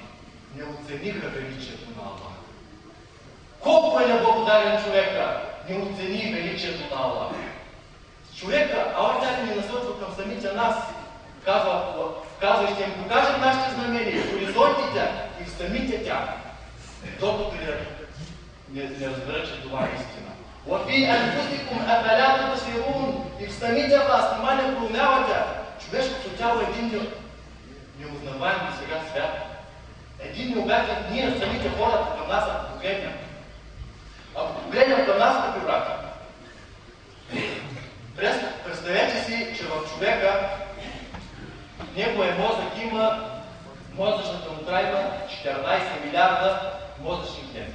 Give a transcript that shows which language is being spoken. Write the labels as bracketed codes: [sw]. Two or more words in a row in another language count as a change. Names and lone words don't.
[bg] Не оцениха величието на Аллах. Колко е неблагодарен човека, не оцени величието на Аллах. Човека, Аллах Та'аля ни насочва към самите нас. Казва, ще им покажем нашите знамения, в хоризонтите и в самите тях. Докато не разбера, че това е истина. [ar] وَفِي أَنفُسِكُمْ أَفَلَا تُبْصِرُونَ. [bg] И в самите вас, нима не проумявате. Човешкото тяло е един неузнаваем до сега свят. Един необятен, ние самите хората към нас, ако погледнем. Ако погледнем към нас, като брата, представете си, че в човека неговия мозък има, мозъчната му има 14 милиарда мозъчни клетки.